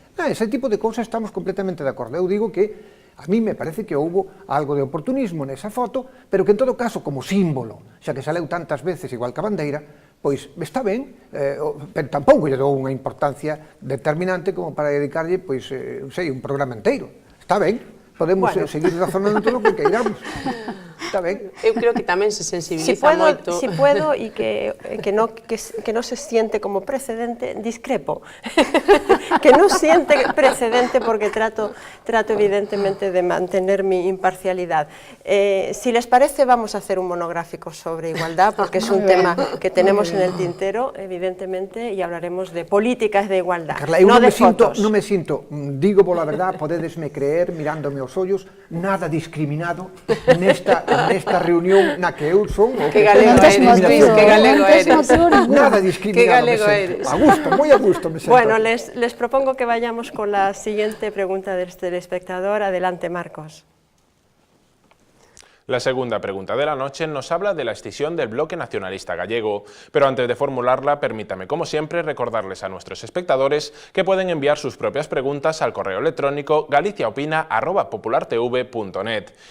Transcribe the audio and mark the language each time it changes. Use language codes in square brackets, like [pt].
[gl] Ese tipo de cousas estamos completamente de acordo. Eu digo que a mí me parece que houbo algo de oportunismo nesa foto, pero que en todo caso, como símbolo, xa que saleu tantas veces igual que a bandeira, pois está ben, pero tampouco lle dou unha importancia determinante como para dedicarlle, pois, sei, un programa inteiro. Está ben, podemos seguir razonando todo o que queiramos. Está ben. Eu creo que tamén se sensibiliza moito. [es] Si puedo, e que non se siente como precedente, discrepo. Que non siente precedente porque trato evidentemente de mantener mi imparcialidad. Si les parece, vamos a hacer un monográfico sobre igualdad, porque es un tema que tenemos en el tintero, evidentemente, y hablaremos de políticas de igualdad, Carla, no de fotos. [gl] Non me sinto, digo pola verdad, podedesme creer, mirándome aos ollos, nada discriminado nesta reunión na que eu son o que [es] galego eres, Luis, que galego eres. [gl] Nada discriminado me sento. A gusto, moi a gusto me sento. [es] Bueno, les propongo que vayamos con la siguiente pregunta del telespectador. Adelante, Marcos. La segunda pregunta de la noche nos habla de la escisión del bloque nacionalista gallego, pero antes de formularla, permítame, como siempre, recordarles a nuestros espectadores que pueden enviar sus propias preguntas al correo electrónico galiciaopina@populartv.net.